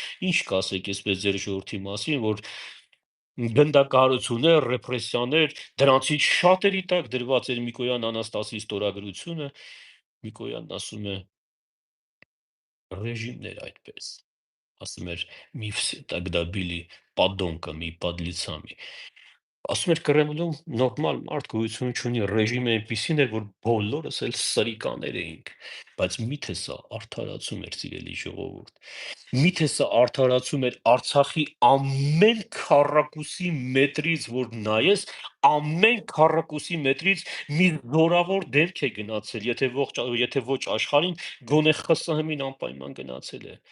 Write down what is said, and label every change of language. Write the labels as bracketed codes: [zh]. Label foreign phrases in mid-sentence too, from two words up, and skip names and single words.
[hy] «Ինչ կասեք այսպես ձեր ժողովրդի մասին, որ գնդակահարություններ, ռեպրեսիաներ, դրանցից շատերի տակ դրված էր Միկոյան Անաստասի ստորագրությունը»։ Միկոյանն ասում է. «Ռեժիմներ այդպես»։ Ասում էր. [ru] «Мы тогда были подонками и подлецами»։ [hy] Ասում էր Կրեմլում նորմալ մարդ գոյություն չունի, ռեժիմը այնպիսին էր, որ բոլորս էլ սրիկաներ էինք, բայց միթե սա արդարացում էր, սիրելի ժողովուրդ։ Միթե սա արդարացում էր Արցախի ամեն քառակուսի մետրից, որ նայես, ամեն քառակուսի մետրից մի զորավոր դեմք է գնացել, եթե ոչ աշխարհին, գոնե ԽՍՀՄ-ին անպայման գնացել է։